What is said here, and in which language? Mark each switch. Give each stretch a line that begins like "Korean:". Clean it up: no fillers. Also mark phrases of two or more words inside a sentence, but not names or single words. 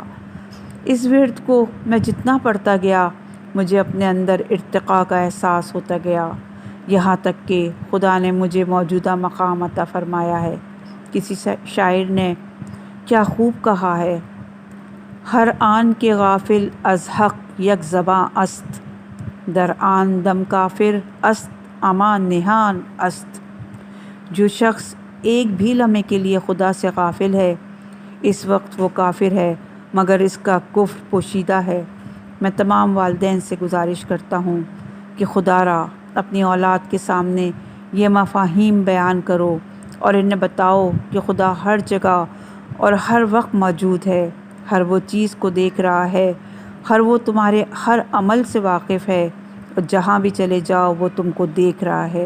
Urdu: اس ورد کو میں جتنا پڑھتا گیا مجھے اپنے اندر ارتقاء کا احساس ہوتا گیا، یہاں تک کہ خدا نے مجھے موجودہ مقام عطا فرمایا ہے۔ کسی شاعر نے کیا خوب کہا ہے،
Persian: ہر آن کے غافل از حق یک زباں است، در آن دم کافر است اما نہان است۔
Urdu: جو شخص ایک بھی لمحے کے لیے خدا سے غافل ہے اس وقت وہ کافر ہے، مگر اس کا کفر پوشیدہ ہے۔ میں تمام والدین سے گزارش کرتا ہوں کہ خدا را اپنی اولاد کے سامنے یہ مفاہیم بیان کرو اور انہیں بتاؤ کہ خدا ہر جگہ اور ہر وقت موجود ہے، ہر وہ چیز کو دیکھ رہا ہے، وہ تمہارے ہر عمل سے واقف ہے اور جہاں بھی چلے جاؤ وہ تم کو دیکھ رہا ہے۔